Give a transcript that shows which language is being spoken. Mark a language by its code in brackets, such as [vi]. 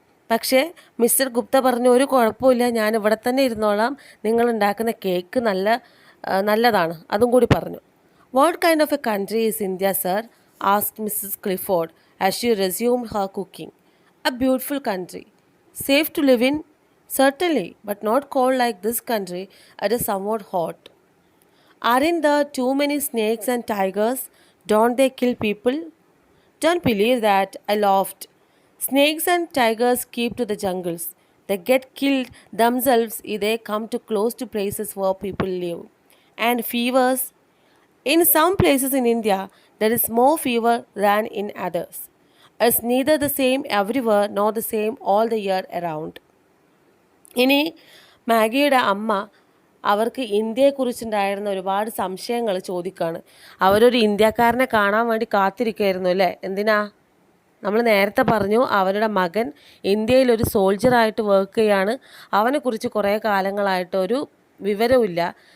[ml] പക്ഷേ മിസ്റ്റർ ഗുപ്ത പറഞ്ഞു, ഒരു കുഴപ്പമില്ല, ഞാൻ ഇവിടെ തന്നെ ഇരുന്നോളാം, നിങ്ങൾ ഉണ്ടാക്കുന്ന കേക്ക് നല്ലതാണ്, അതും കൂടി പറഞ്ഞു. [en] What kind of a country is India sir? Asked Mrs Clifford as she resumed her cooking. A beautiful country. Safe to live in? Certainly, but not cold like this country. It is somewhat hot. Aren't there too many snakes and tigers? Don't they kill people? Don't believe that, I laughed. Snakes and tigers keep to the jungles. They get killed themselves if they come too close to places where people live. And fevers? In some places in India, there is more fever than in others. It's neither the same everywhere nor the same all the year around. [ml] ഇനി മാഗിയുടെ അമ്മ അവർക്ക് ഇന്ത്യയെക്കുറിച്ചുണ്ടായിരുന്ന ഒരുപാട് സംശയങ്ങൾ ചോദിക്കുകയാണ്. അവരൊരു ഇന്ത്യക്കാരനെ കാണാൻ വേണ്ടി കാത്തിരിക്കുകയായിരുന്നു അല്ലേ. എന്തിനാ? നമ്മൾ നേരത്തെ പറഞ്ഞു അവരുടെ മകൻ ഇന്ത്യയിലൊരു സോൾജറായിട്ട് വർക്ക് ചെയ്യാണ്. അവനെക്കുറിച്ച് കുറേ കാലങ്ങളായിട്ട് ഒരു വിവരമില്ല.